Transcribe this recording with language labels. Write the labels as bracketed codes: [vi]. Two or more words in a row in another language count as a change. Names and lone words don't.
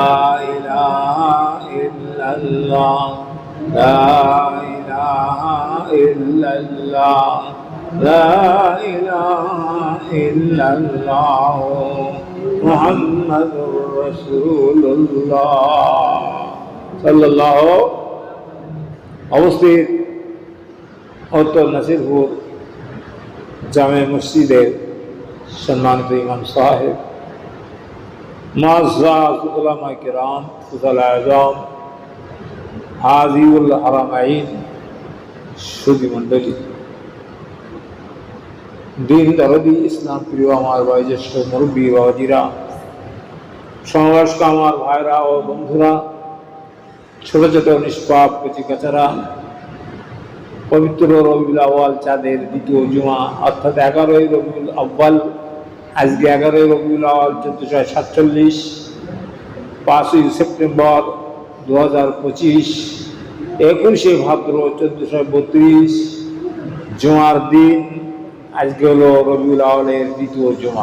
[ar] إله إلا الله لا إله إلا الله لا إله إلا الله محمد رسول الله صلى الله [bn] অবস্থিত উত্তর নাসিরপুর জামে মসজিদের সম্মানিত ইমাম সাহেব [ur] معزز علماء کرام فضل اعظم حاضر الحرمین [bn] সুধী মণ্ডলী দিন দরদি ইসলাম প্রিয় আমার বয়োজ্যেষ্ঠ মুরব্বী বাবাজিরা সমবয়স্ক আমার ভাইরা ও বন্ধুরা ছোট ছোট নিষ্পাপ কচিকাচারা পবিত্র রবিউল আউয়াল চাঁদের দ্বিতীয় জুমা অর্থাৎ 11ই রবিউল আউয়াল আজকে 11ই রবিউল আউয়াল 1447 5ই সেপ্টেম্বর 2025 21শে ভাদ্র 1432 জুমার দিন আজকে হলো রবিউল আউয়ালের দ্বিতীয় জুমা।